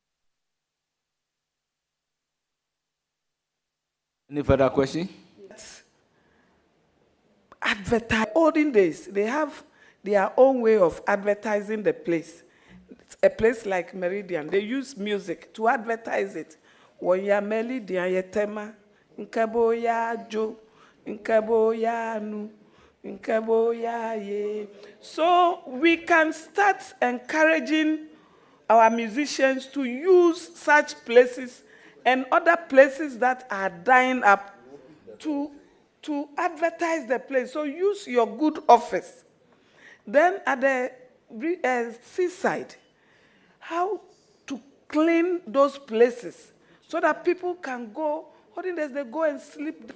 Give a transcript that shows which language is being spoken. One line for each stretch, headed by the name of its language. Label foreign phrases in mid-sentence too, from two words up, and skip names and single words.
English: Any further question? Advertise. Olden days, they have their own way of advertising the place. It's a place like Meridian, they use music to advertise it. Wonya Meridian yetema, nkabo ya jo, nkabo ya nu, nkabo ya ye. So we can start encouraging our musicians to use such places and other places that are dying up to advertise the place. So use your good office. Then at the seaside, how to clean those places so that people can go, they go and sleep.